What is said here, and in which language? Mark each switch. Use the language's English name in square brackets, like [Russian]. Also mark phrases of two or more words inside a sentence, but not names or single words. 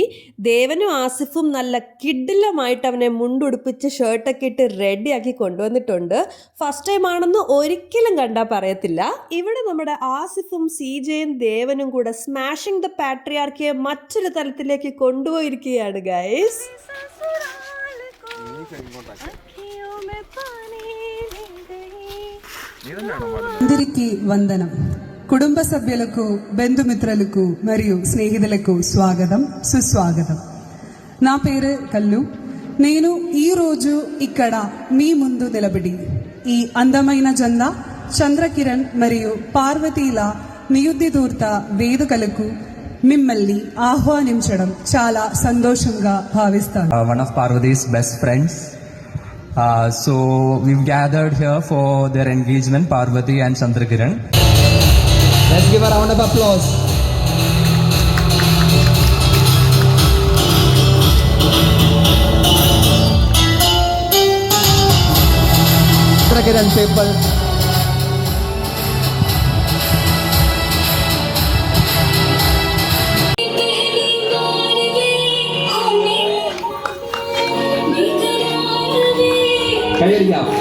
[Malayalam] ദേവനും ആസിഫും നല്ല കിഡിലമായിട്ട് അവനെ മുണ്ടുടുപ്പിച്ച് ഷർട്ടൊക്കെ ഇട്ട് റെഡിയാക്കി കൊണ്ടുവന്നിട്ടുണ്ട്. [English] first time [Malayalam] ആണെന്ന് ഒരിക്കലും കണ്ടാൽ പറയത്തില്ല. ഇവിടെ നമ്മുടെ ആസിഫും സിജയും ദേവനും കൂടെ [English] smashing the patriarchy [Malayalam] മറ്റൊരു തലത്തിലേക്ക് കൊണ്ടുപോയിരിക്കുകയാണ് ഗൈസ്. [Telugu] అందరికీ వందనం. కుటుంబ సభ్యులకు, బంధుమిత్రులకు మరియు స్నేహితులకు స్వాగతం, సుస్వాగతం. నా పేరు కల్లు. నేను ఈరోజు ఇక్కడ మీ ముందు నిలబడి ఈ అందమైన జంద చంద్రకిరణ్ మరియు పార్వతీల నియుద్ధిదూర్త వేడుకలకు మిమ్మల్ని ఆహ్వానించడం చాలా సంతోషంగా భావిస్తాను. [English] One of Parvati's best friends. So we've gathered here for their engagement, Parvati and Chandrakiran. Let's give a round of applause. Chandrakiran people. Kaya